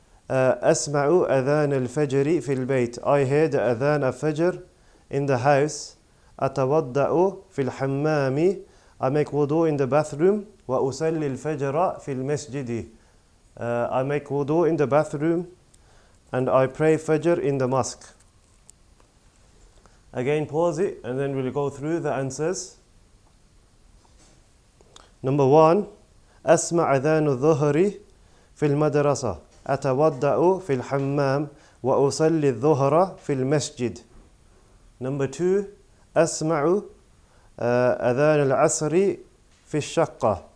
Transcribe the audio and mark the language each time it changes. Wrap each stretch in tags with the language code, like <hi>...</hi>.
<ar>أسمع أذان الفجر في البيت.</ar> <en>I heard the أذان الفجر in the house.</en> <ar>أتوضأ في الحمام.</ar> <en>I make wudu in the bathroom.</en> <ar>وأصلي الفجر في المسجد.</ar> <en>I make wudu in the bathroom and I pray fajr in the mosque. Again pause it and then we'll go through the answers. Number 1.</en> <ar>أسمع أذان الظهر في المدرسة. أتوضأ في الحمام وأصلي الظهر في المسجد.</ar> <en>Number 2.</en> <ar>أسمع أذان العصر في الشقة.</ar>